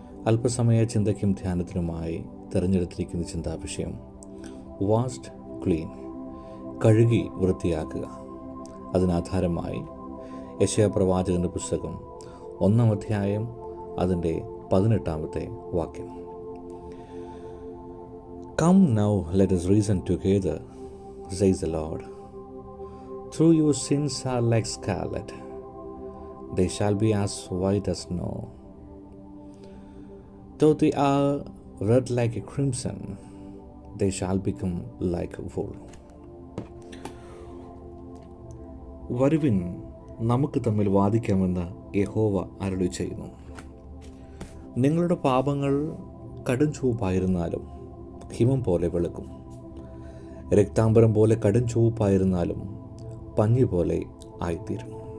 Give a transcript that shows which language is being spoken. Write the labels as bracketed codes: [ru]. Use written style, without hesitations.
[ml] അല്പസമയ ചിന്തയ്ക്കും ധ്യാനത്തിനുമായി തിരഞ്ഞെടുത്തിരിക്കുന്ന ചിന്താവിഷയം washed clean, കഴുകി വൃത്തിയാക്കുക. അതിനാധാരമായി യെശയ്യാ പ്രവാചകന്റെ പുസ്തകം 1 അധ്യായം അതിൻ്റെ 18 വാക്യം. [en] Come now, let us reason together, says the Lord. Though your sins are like scarlet, they shall be as white as snow. Though they are red like a crimson, they shall become like wool. [ml] വരുവിൻ, നമുക്ക് തമ്മിൽ വാദിക്കാമെന്ന് യഹോവ അരുളി ചെയ്യുന്നു. നിങ്ങളുടെ പാപങ്ങൾ കടും ചുവപ്പായിരുന്നാലും ഹിമം പോലെ വെളുക്കും, രക്താംബരം പോലെ കടും ചുവപ്പായിരുന്നാലും പഞ്ഞി പോലെ ആയിത്തീരും.